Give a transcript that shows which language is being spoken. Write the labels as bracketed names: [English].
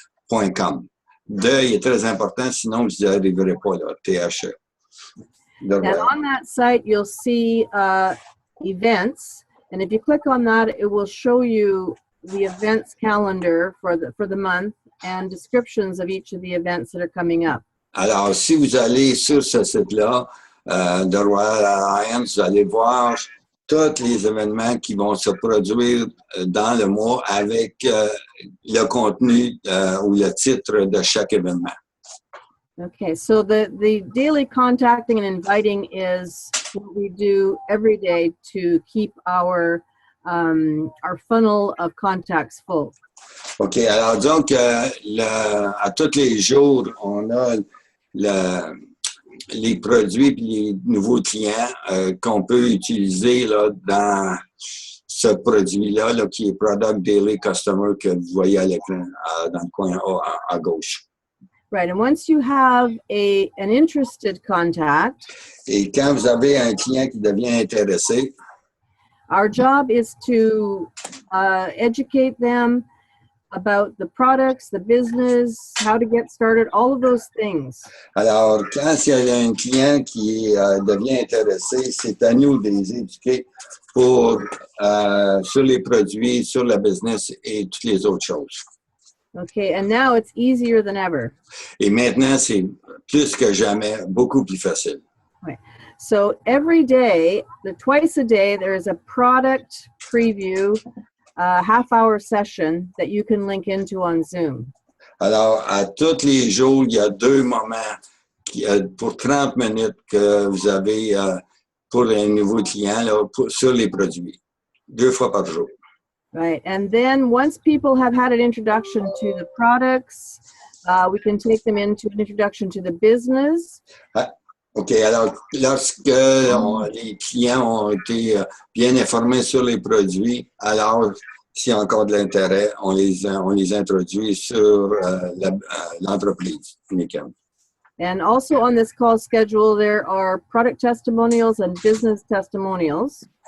[French] THE-royalalliance.com. Il est très important, sinon vous n'y arriverez pas, là, THE. [English] And on that site, you'll see events. And if you click on that, it will show you the events calendar for the month and descriptions of each of the events that are coming up. [French] Alors, si vous allez sur ce site-là, de Royal Alliance, vous allez voir tous les événements qui vont se produire dans le mois avec le contenu ou le titre de chaque événement. [English] Okay, so the daily contacting and inviting is what we do every day to keep our funnel of contacts full. [French] OK, alors disons que à tous les jours, on a les produits et les nouveaux clients qu'on peut utiliser là, dans ce produit-là là, qui est Product Daily Customer que vous voyez à l'écran dans le coin à gauche. [English] Right, and once you have an interested contact, [French] et quand vous avez un client qui devient intéressé, [English] our job is to educate them about the products, the business, how to get started, all of those things. [French] Alors, quand il y a un client qui devient intéressé, c'est à nous de les éduquer sur les produits, sur le business et toutes les autres choses. [English] Okay, and now it's easier than ever. [French] Et maintenant, c'est plus que jamais beaucoup plus facile. [English] Right. So every day, twice a day, there is a product preview, half-hour session that you can link into on Zoom. [French] Alors, à tous les jours, il y a 2 moments pour 30 minutes que vous avez pour un nouveau client là, sur les produits. 2 fois par jour. [English] Right, and then once people have had an introduction to the products, we can take them into an introduction to the business. [French] OK, alors lorsque les clients ont été bien informés sur les produits, alors s'il y a encore de l'intérêt, on les introduit sur l'entreprise. [English] And also on this call schedule, there are product testimonials and business testimonials.